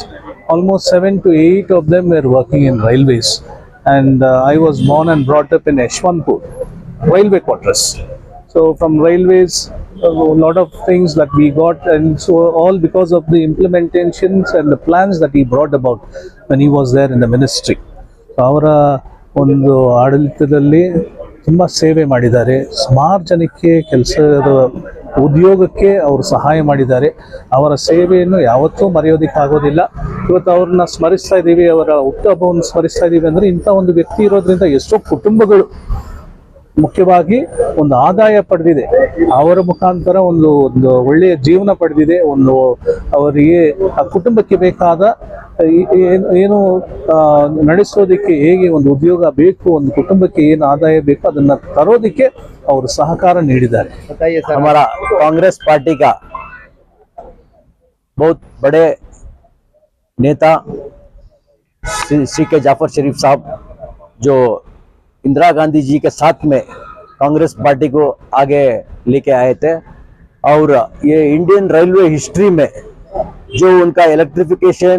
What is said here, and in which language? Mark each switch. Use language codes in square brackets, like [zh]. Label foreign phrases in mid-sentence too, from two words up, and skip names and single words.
[en] Almost 7 to 8 of them were working in railways. And I was born and brought up in Yeshwanthpur, railway quarters. So from railways, a lot of things that we got, and so all because of the implementations and the plans that he brought about when he was there in the ministry. [kn] ಅವರ ಒಂದು ಆಡಳಿತದಲ್ಲಿ ತುಂಬ ಸೇವೆ ಮಾಡಿದ್ದಾರೆ. ಸುಮಾರು ಜನಕ್ಕೆ ಕೆಲಸದ ಉದ್ಯೋಗಕ್ಕೆ ಅವರು ಸಹಾಯ ಮಾಡಿದ್ದಾರೆ. ಅವರ ಸೇವೆಯನ್ನು ಯಾವತ್ತೂ ಮರೆಯೋದಕ್ಕಾಗೋದಿಲ್ಲ. ಇವತ್ತು ಅವ್ರನ್ನ ಸ್ಮರಿಸ್ತಾ ಇದ್ದೀವಿ, ಅವರ ಹುಟ್ಟುಹಬ್ಬವನ್ನು ಸ್ಮರಿಸ್ತಾ ಇದ್ದೀವಿ ಅಂದರೆ ಇಂಥ ಒಂದು ವ್ಯಕ್ತಿ ಇರೋದ್ರಿಂದ ಎಷ್ಟೋ ಕುಟುಂಬಗಳು ಮುಖ್ಯವಾಗಿ ಒಂದು ಆದಾಯ ಪಡೆದಿದೆ, ಅವರ ಮುಖಾಂತರ ಒಂದು ಒಂದು ಒಳ್ಳೆಯ ಜೀವನ ಪಡೆದಿದೆ, ಒಂದು ಅವರಿಗೆ ಆ ಕುಟುಂಬಕ್ಕೆ ಬೇಕಾದ ಏನು ನಡೆಸೋದಕ್ಕೆ ಹೇಗೆ ಒಂದು ಉದ್ಯೋಗ ಬೇಕು, ಒಂದು ಕುಟುಂಬಕ್ಕೆ ಏನು ಆದಾಯ ಬೇಕು ಅದನ್ನ ತರೋದಕ್ಕೆ ಅವರು ಸಹಕಾರ ನೀಡಿದ್ದಾರೆ. [hi] हमारा कांग्रेस पार्टी का बहुत बड़े नेता सी के जाफर शरीफ साहब जो इंदिरा गांधी जी के साथ में कांग्रेस पार्टी को आगे लेके आए थे, और ये [en] Indian railway history [hi] में जो उनका इलेक्ट्रिफिकेशन